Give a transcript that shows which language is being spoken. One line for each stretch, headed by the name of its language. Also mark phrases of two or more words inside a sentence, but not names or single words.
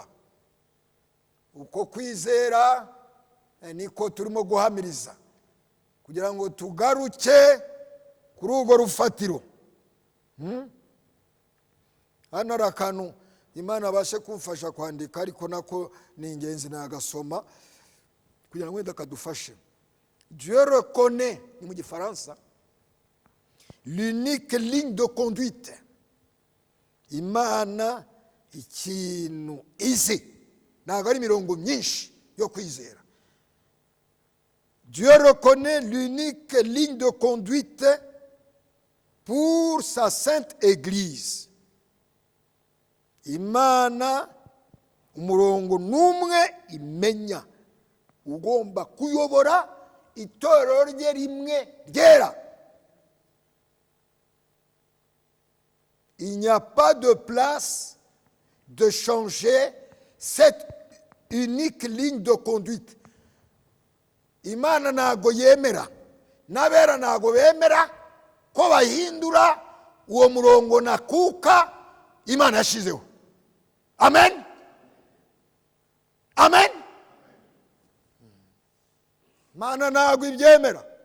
Kinyarwanda: Uko kwizera niko turimo guhamiriza kugira ngo tugaruke kuri urwo rufatiro. Hano hari akantu Imana abashe kumfasha kwandika, ariko nako ni ingenzi nagasoma kugira ngo wenda kadufashe.
French: Dieu reconnaît,
Kinyarwanda: ni mu gifaransa,
French: l'unique ligne de conduite.
Kinyarwanda: Imana ikintu izi, ntabwo ari imirongo myinshi yo kwizera.
French: Dieu reconnaît l'unique ligne de conduite pour sa sainte église.
Kinyarwanda: Imana umurongo numwe imenya ugomba kuyobora itorero rye rimwe ryera.
French: Il n'y a pas de place de changer cette unique ligne de conduite.
Kinyarwanda: Imana ntago yemera, n'abera ntago bemera ko bahindura uwo murongo nakuka Imana yashizeho. Amen. Amen. Imana ntago ibyemera.